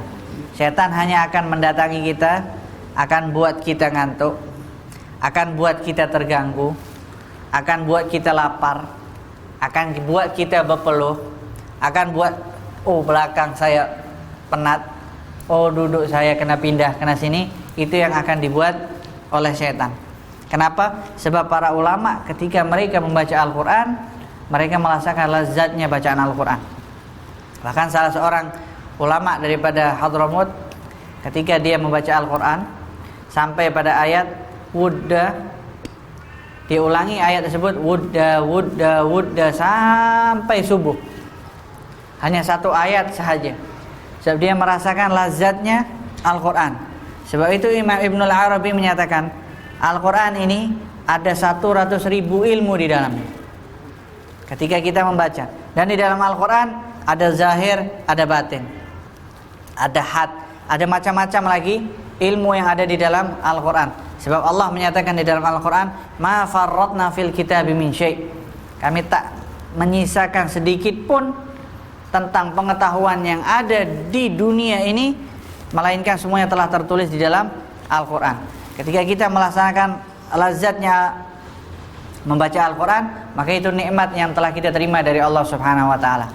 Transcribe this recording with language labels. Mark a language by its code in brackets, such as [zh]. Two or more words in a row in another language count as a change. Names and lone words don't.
[ms] Syaitan hanya akan mendatangi kita, akan buat kita ngantuk, akan buat kita terganggu, akan buat kita lapar, akan buat kita berpeluh, akan buat belakang saya penat, duduk saya kena pindah kena sini. Itu yang akan dibuat oleh syaitan. Kenapa? Sebab para ulama ketika mereka membaca Al-Quran, mereka merasakan lezatnya bacaan Al-Quran. Bahkan salah seorang ulama daripada Hadramut, ketika dia membaca Al-Quran sampai pada ayat wudda, dia ulangi ayat tersebut wudda, wudda, wudda sampai subuh. Hanya satu ayat sahaja. Sebab dia merasakan lazatnya Al-Quran. Sebab itu Imam Ibnul Arabi menyatakan Al-Quran ini ada 100.000 ilmu di dalamnya ketika kita membaca. Dan di dalam Al-Quran ada zahir, ada batin, ada had, ada macam-macam lagi ilmu yang ada di dalam Al-Quran. Sebab Allah menyatakan di dalam Al-Quran, [ar] ما فرطنا في الكتاب من شيء', [ms] kami tak menyisakan sedikit pun tentang pengetahuan yang ada di dunia ini, melainkan semuanya telah tertulis di dalam Al-Quran. Ketika kita melaksanakan lazatnya membaca Al-Quran, maka itu nikmat yang telah kita terima dari Allah [ar] سبحانه وتعالى.